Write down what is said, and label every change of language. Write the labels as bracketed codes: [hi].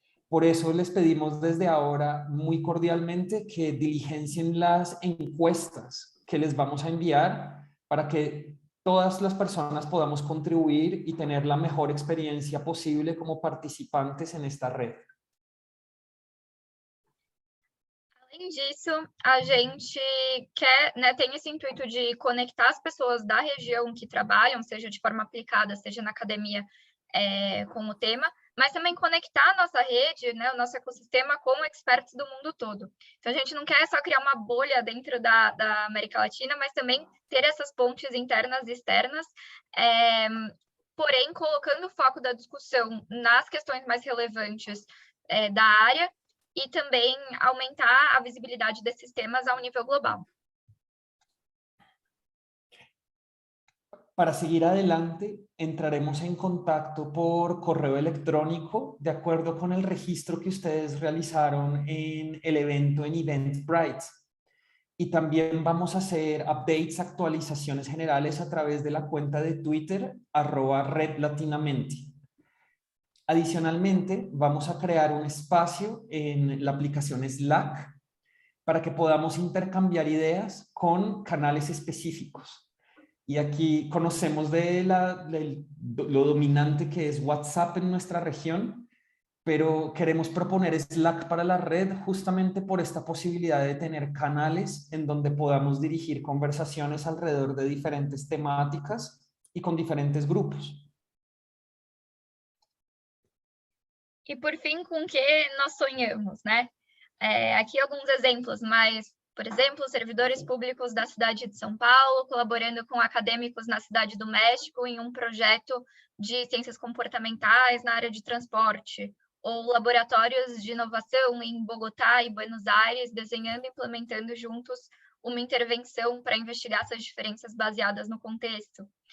[es] Por eso les pedimos desde ahora muy cordialmente que diligencien las encuestas que les vamos a enviar para que todas las personas podamos contribuir y tener la mejor experiencia posible como participantes en esta red. [pt] Além disso, a gente quer, né, tem esse intuito de conectar as pessoas da região que trabalham, seja de forma aplicada, seja na academia com o tema, mas também conectar a nossa rede, né, o nosso ecossistema com experts do mundo todo. Então, a gente não quer só criar uma bolha dentro da América Latina, mas também ter essas pontes internas e externas, porém, colocando o foco da discussão nas questões mais relevantes da área, e também aumentar a visibilidade desses temas ao nível global. [es] Para seguir adelante, entraremos en contacto por correo electrónico de acuerdo con el registro que ustedes realizaron en el evento en Eventbrite. Y también vamos a hacer updates, actualizaciones generales a través de la cuenta de Twitter, @redlatinamente. Adicionalmente, vamos a crear un espacio en la aplicación Slack para que podamos intercambiar ideas con canales específicos. Y aquí conocemos de lo dominante que es WhatsApp en nuestra región, pero queremos proponer Slack para la red justamente por esta posibilidad de tener canales en donde podamos dirigir conversaciones alrededor de diferentes temáticas y con diferentes grupos. [pt] E por fim, com o que nós sonhamos, né? Aqui alguns exemplos, mas, por exemplo, servidores públicos da cidade de São Paulo, colaborando com acadêmicos na cidade do México em um projeto de ciências comportamentais na área de transporte, ou laboratórios de inovação em Bogotá e Buenos Aires, desenhando e implementando juntos uma intervenção para investigar essas diferenças baseadas no contexto.